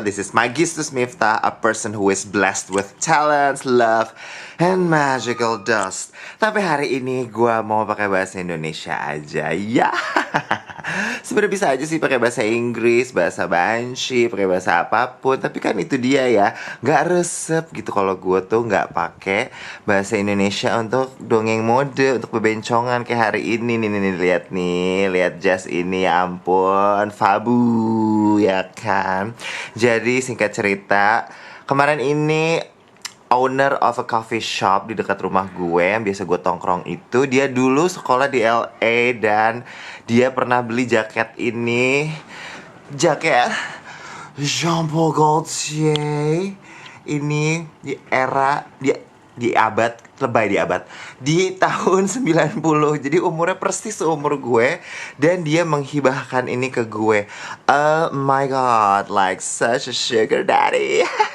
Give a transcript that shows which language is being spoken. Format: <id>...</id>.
<en>This is Magistus Miftah, a person who is blessed with talents, love, and magical dust.</en> <id>Tapi hari ini gue mau pakai bahasa Indonesia aja ya. Sebenarnya bisa aja sih pakai bahasa Inggris, bahasa Banshee, pakai bahasa apapun. Tapi kan itu dia ya, nggak resep gitu kalau gue tuh nggak pakai bahasa Indonesia untuk dongeng mode, untuk bebencongan kayak hari ini nih, lihat Jazz ini, ya ampun, Fabu ya kan. Jadi singkat cerita, kemarin ini</id> <en>owner of a coffee shop</en> <id>di dekat rumah gue yang biasa gue tongkrong itu, dia dulu sekolah di LA dan dia pernah beli jaket ini, jaket Jean Paul Gaultier ini di era di abad di tahun 90. Jadi umurnya persis seumur gue dan dia menghibahkan ini ke gue.</id> <en>Oh my god, like such a sugar daddy.</en>